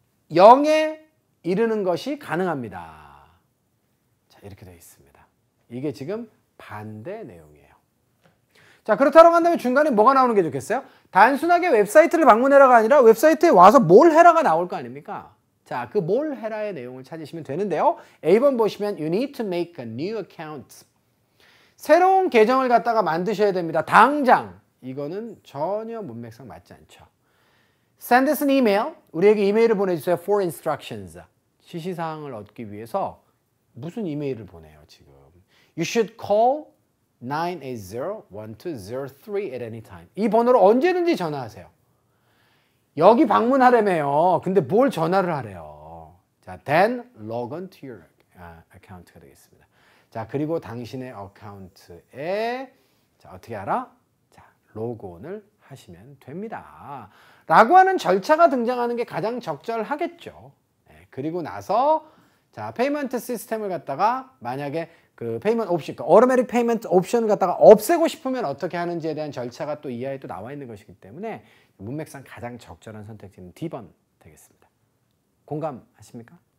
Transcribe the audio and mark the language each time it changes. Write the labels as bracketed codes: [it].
[ko] 0에 이르는 것이 가능합니다. 자 이렇게 되어 있습니다. 이게 지금 반대 내용이에요. 자 그렇다고 한다면 중간에 뭐가 나오는 게 좋겠어요? 단순하게 웹사이트를 방문해라가 아니라 웹사이트에 와서 뭘 해라가 나올 거 아닙니까? 자, 그 뭘 해라의 내용을 찾으시면 되는데요. A번 보시면 [en] You need to make a new account. [ko] 새로운 계정을 갖다가 만드셔야 됩니다. 당장. 이거는 전혀 문맥상 맞지 않죠. [en] Send us an email. [ko] 우리에게 이메일을 보내주세요. [en] For instructions. [ko] 지시사항을 얻기 위해서 무슨 이메일을 보내요, 지금. [en] You should call 980-1203 at any time. [ko] 이 번호로 언제든지 전화하세요. 여기 방문하려면요. 근데 뭘 전화를 하래요. [en] 자, then log on to your account가 [ko] 되겠습니다. 자, 그리고 당신의 어카운트에 자, 어떻게 알아? 자, 로그온을 하시면 됩니다. 라고 하는 절차가 등장하는 게 가장 적절하겠죠. 네, 그리고 나서 자, 페이먼트 시스템을 갖다가 만약에 그 페이먼트 옵션, 그 automatic payment 옵션을 갖다가 없애고 싶으면 어떻게 하는지에 대한 절차가 또 이하에 또 나와 있는 것이기 때문에 문맥상 가장 적절한 선택지는 D번 되겠습니다. 공감하십니까?